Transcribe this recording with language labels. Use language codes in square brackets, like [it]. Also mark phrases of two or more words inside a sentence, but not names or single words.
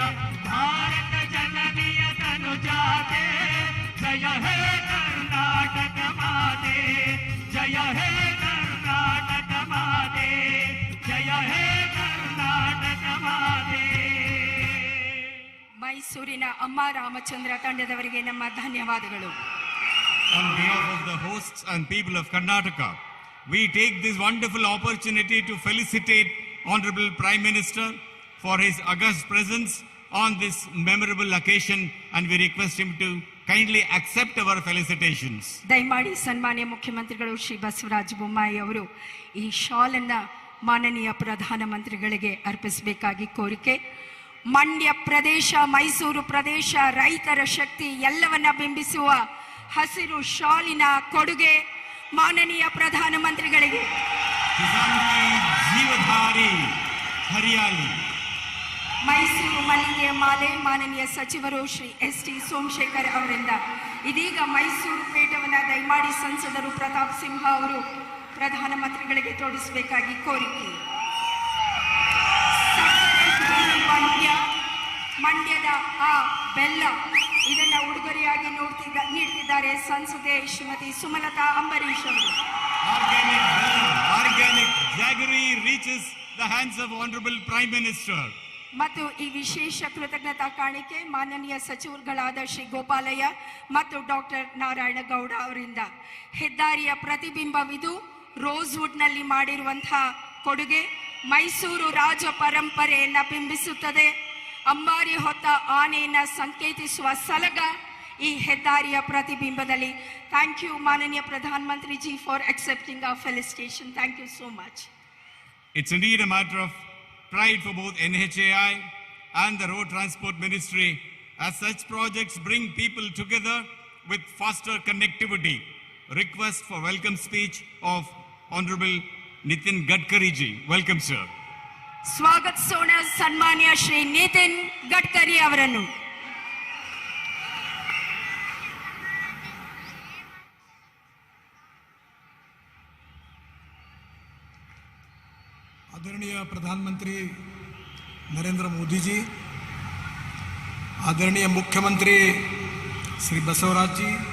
[kn] ಭಾರತ ಜನನಿಯ ತನುಜಾತೆ, ಜಯ ಹೇ ಕರ್ನಾಟಕ ಮಾತೆ, ಜಯ ಹೇ ಕರ್ನಾಟಕ ಮಾತೆ, ಜಯ ಹೇ ಕರ್ನಾಟಕ ಮಾತೆ. ಮೈಸೂರಿನ ಅಮ್ಮ ರಾಮಚಂದ್ರ ತಂಡದವರಿಗೆ ನಮ್ಮ ಧನ್ಯವಾದಗಳು. [en] On behalf of the hosts and people of Karnataka, we take this wonderful opportunity to felicitate Honorable Prime Minister for his august presence on this memorable occasion, and we request him to kindly accept our felicitations. [kn] ದಯಮಾಡಿ ಸನ್ಮಾನ್ಯ ಮುಖ್ಯಮಂತ್ರಿಗಳು ಶ್ರೀ ಬಸವರಾಜ ಬೊಮ್ಮಾಯಿ ಅವರು ಈ ಶಾಲನ್ನ ಮಾನನೀಯ ಪ್ರಧಾನಮಂತ್ರಿಗಳಿಗೆ ಅರ್ಪಿಸಬೇಕಾಗಿ ಕೋರಿಕೆ. ಮಂಡ್ಯ ಪ್ರದೇಶ, ಮೈಸೂರು ಪ್ರದೇಶ, ರೈತರ ಶಕ್ತಿ ಎಲ್ಲವನ್ನ ಬಿಂಬಿಸುವ ಹಸಿರು ಶಾಲಿನ ಕೊಡುಗೆ ಮಾನನೀಯ ಪ್ರಧಾನಮಂತ್ರಿಗಳಿಗೆ. [hi] किसान की जीवधारी हरियाली. [kn] ಮೈಸೂರು ಮಲ್ಲಿಗೆ ಮಾಲೆ ಮಾನನೀಯ ಸಚಿವರು ಶ್ರೀ ಎಸ್.ಟಿ. ಸೋಮಶೇಖರ್ ಅವರಿಂದ. ಇದೀಗ ಮೈಸೂರು ಪೇಟವನ್ನು ದಯಮಾಡಿ ಸಂಸದರು ಪ್ರತಾಪ್ ಸಿಂಹ ಅವರು ಪ್ರಧಾನಮಂತ್ರಿಗಳಿಗೆ ತೋರಿಸಬೇಕಾಗಿ ಕೋರಿಕೆ. ಮಂಡ್ಯದ ಆ ಬೆಲ್ಲ ಇದನ್ನ ಉಡುಗೊರೆಯಾಗಿ ನೀಡ್ತಿದ್ದಾರೆ ಸಂಸದೆ ಶ್ರೀಮತಿ ಸುಮಲತಾ ಅಂಬರೀಶ್ ಅವರು. [en] Organic jaggery reaches the hands of Honorable Prime Minister. [kn] ಮತ್ತು ಈ ವಿಶೇಷ ಕೃತಜ್ಞತಾ ಕಾಣಿಕೆ ಮಾನನೀಯ ಸಚಿವರುಗಳಾದ ಶ್ರೀ ಗೋಪಾಲಯ್ಯ ಮತ್ತು ಡಾಕ್ಟರ್ ನಾರಾಯಣಗೌಡ ಅವರಿಂದ. ಹೆದ್ದಾರಿಯ ಪ್ರತಿಬಿಂಬವಿದು ರೋಸ್ವುಡ್ನಲ್ಲಿ ಮಾಡಿರುವಂತಹ ಕೊಡುಗೆ ಮೈಸೂರು ರಾಜ ಪರಂಪರೆಯನ್ನ ಬಿಂಬಿಸುತ್ತದೆ. ಅಂಬಾರಿ ಹೊತ್ತ ಆನೆಯನ್ನ ಸಂಕೇತಿಸುವ ಸಲಗ ಈ ಹೆದ್ದಾರಿಯ ಪ್ರತಿಬಿಂಬದಲ್ಲಿ. [en] thank you [kn] ಮಾನನೀಯ ಪ್ರಧಾನಮಂತ್ರಿ ಜಿ [en] for accepting our felicitation. Thank you so much. It's indeed a matter of pride for both NHAI and the Road Transport Ministry, as such projects bring people together with faster connectivity. Request for welcome speech of Honorable Nitin Gadkari ji. Welcome, sir. [kn] ಸ್ವಾಗತಿಸೋಣ ಸನ್ಮಾನ್ಯ ಶ್ರೀ ನಿತಿನ್ ಗಡ್ಕರಿ ಅವರನ್ನು. [hi] आदरणीय प्रधानमंत्री नरेंद्र मोदी जी, आदरणीय मुख्यमंत्री श्री बसवराज जी,